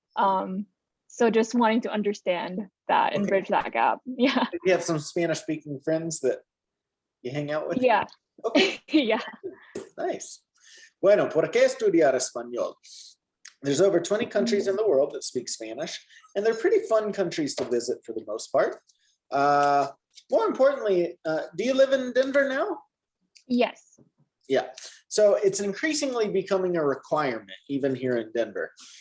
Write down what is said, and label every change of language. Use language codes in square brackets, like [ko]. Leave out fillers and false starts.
[en] So just wanting to understand that and Okay. bridge that gap. Yeah. You have some Spanish speaking friends that you hang out with? Yeah. Okay, Yeah. nice. [es] Bueno, ¿por qué estudiar español? [en] There's over 20 countries in the world that speak Spanish, and they're pretty fun countries to visit for the most part. More importantly, do you live in Denver now? Yes. Yeah, so it's increasingly becoming a requirement, even here in Denver.